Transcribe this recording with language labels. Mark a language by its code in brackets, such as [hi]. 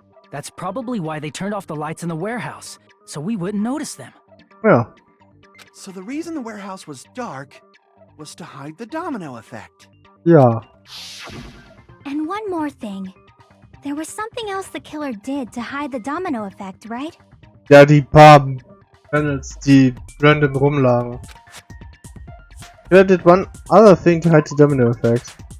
[en] That's probably why they turned off the lights in the warehouse, so we wouldn't notice them. [de] Ja. [en] So the reason the warehouse was dark was to hide the domino effect. [de] Ja. [en] And one more thing. There was something else the killer did to hide the domino effect, right? [de] Ja, die paar Panels, die random rumlagen. [en] He did one other thing to hide the domino effect.